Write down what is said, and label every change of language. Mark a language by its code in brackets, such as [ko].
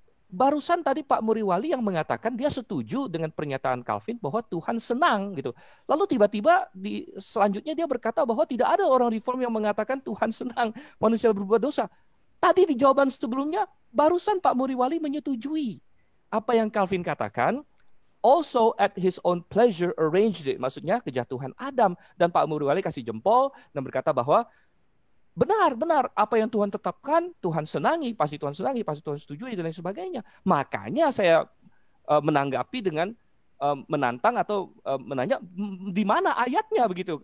[id] Barusan tadi Pak Muriwali yang mengatakan dia setuju dengan pernyataan Calvin bahwa Tuhan senang gitu. Lalu tiba-tiba selanjutnya dia berkata bahwa tidak ada orang reform yang mengatakan Tuhan senang manusia berbuat dosa. Tadi di jawaban sebelumnya barusan Pak Muriwali menyetujui apa yang Calvin katakan. [en] Also at his own pleasure arranged it. [id] Maksudnya kejatuhan Adam. Dan Pak Muriwali kasih jempol dan berkata bahwa benar, apa yang Tuhan tetapkan, Tuhan senangi, pasti Tuhan setujui, dan lain sebagainya. Makanya saya menanggapi dengan menantang atau menanya di mana ayatnya begitu.